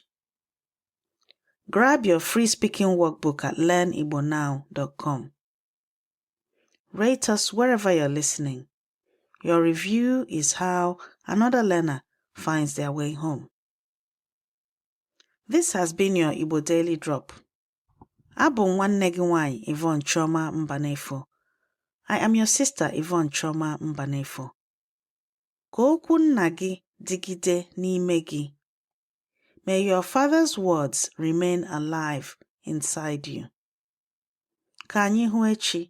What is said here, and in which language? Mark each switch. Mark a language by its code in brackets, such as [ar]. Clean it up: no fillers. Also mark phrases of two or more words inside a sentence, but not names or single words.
[en] Grab your free speaking workbook at learnigbonow.com. Rate us wherever you're listening. Your review is how another learner finds their way home. This has been your Igbo Daily Drop. [ig] Abụ nwanne gị nwanyị Yvonne Chioma Mbanefo. [en] I am your sister Yvonne Chioma Mbanefo. [ig] Ka okwu nna gị dịgide n'ime gị. [en] May your father's words remain alive inside you. [ig] Ka anyị hụ echi.